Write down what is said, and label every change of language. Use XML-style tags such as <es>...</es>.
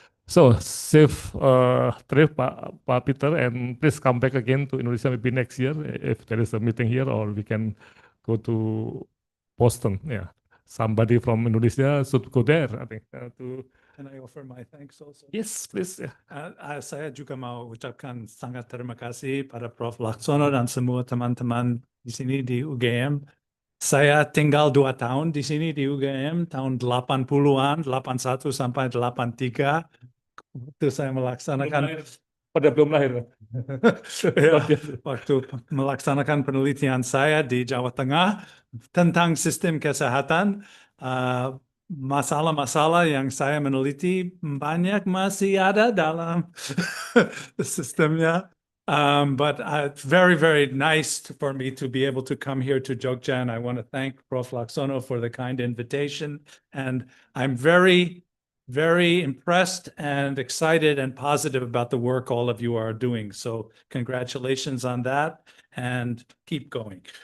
<en>So safe trip, Pak Peter, and please come back again to Indonesia maybe next year if there is a meeting here, or we can go to Boston. Yeah, somebody from Indonesia should go there, I think, to. Can I offer my thanks also? Yes, please. Yeah.</en> <id>Saya juga mau ucapkan sangat terima kasih pada Prof. Laksono dan semua teman-teman di sini di UGM. Saya tinggal 2 tahun di sini di UGM, tahun 80-an, 81 sampai 83. Itu saya melaksanakan. Belum lahir. Ya, waktu melaksanakan penelitian saya di Jawa Tengah tentang sistem kesehatan, masalah-masalah yang saya meneliti banyak masih ada dalam sistemnya.</id> <en>But it's very, very nice for me to be able to come here to Jogja, and I want to thank Prof. Laksono for the kind invitation. And I'm very, very impressed and excited and positive about the work all of you are doing. So congratulations on that, and keep going.</en>